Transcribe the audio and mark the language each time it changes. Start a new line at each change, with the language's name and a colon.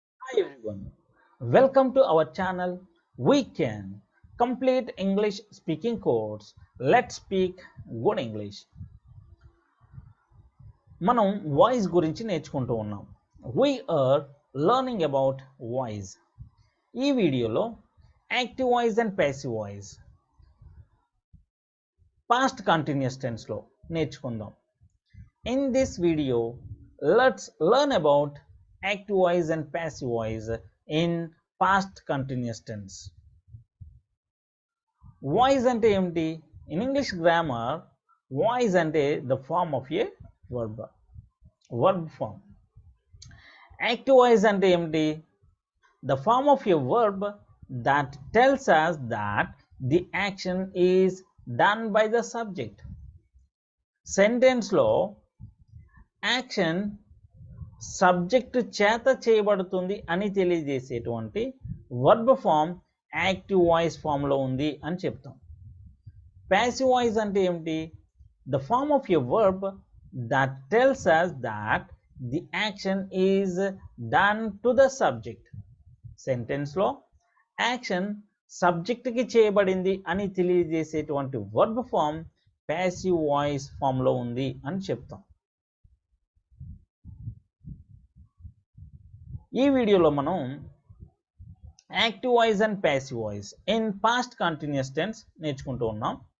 English: Hi everyone, welcome to our channel We Can Complete English Speaking Course. Let's speak good English.
Telugu: మనం voice గురించి నేర్చుకుంటూ ఉన్నాం.
English: We are learning about voice.
Telugu: ఈ వీడియోలో active voice and passive voice past continuous టెన్స్లో నేర్చుకుందాం.
English: In this video, let's learn about active voice and passive voice in past continuous tense.
Telugu: Voice ante emti?
English: In English grammar, voice ante the form of a verb form.
Telugu: Active voice ante emti?
English: The form of a verb that tells us that the action is done by the subject.
Telugu: Sentence lo action subject చేత చేయబడుతుంది అని తెలియజేసేటువంటి verb form active voice ఫామ్లో ఉంది అని చెప్తాం. Passive voice అంటే ఏమిటి?
English: The form of a verb that tells us that the action is done to the subject.
Telugu: సెంటెన్స్లో action సబ్జెక్ట్కి చేయబడింది అని తెలియజేసేటువంటి వర్బ్ ఫామ్ ప్యాసివ్ వాయిస్ ఫామ్లో ఉంది అని చెప్తాం. ఈ వీడియోలో మనం active voice and passive voice in past continuous tense నేర్చుకుంటూ ఉన్నాం.